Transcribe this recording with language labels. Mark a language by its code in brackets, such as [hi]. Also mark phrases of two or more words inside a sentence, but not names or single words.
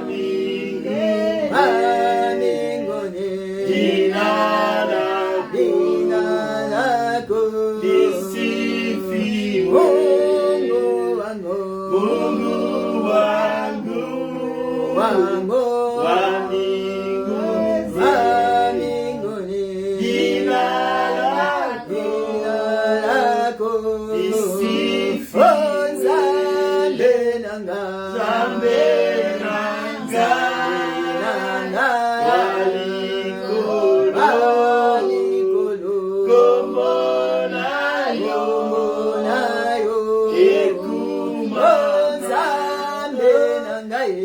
[sw] mbinguni jina lako lisifiwe Mungu wangu wa mbinguni jina lako lisifiwe [ln] Nzambe nanga walikolo kombo na yo ekuma Nzambe nanga